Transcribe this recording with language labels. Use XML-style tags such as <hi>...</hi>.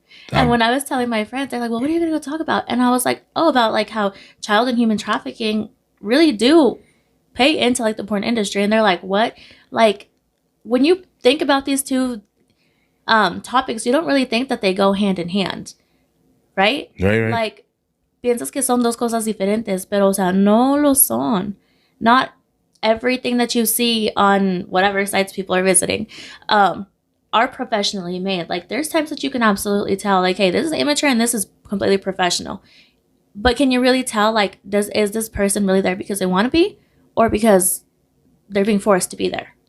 <en>and when I was telling my friends, they're like, "Well, what are you going to go talk about?" And I was like, "Oh, about like how child and human trafficking really do pay into like the porn industry." And they're like, "What?" Like when you think about these two topics, you don't really think that they go hand in hand, right? Right.</en> <es>Like piensas que son dos cosas diferentes, pero o sea, no lo son.</es> <en>Not everything that you see on whatever sites people are visiting are professionally made. Like there's times that you can absolutely tell, like, hey, this is immature and this is completely professional. But can you really tell, like, is this person really there because they want to be, or because they're being forced to be there?</en>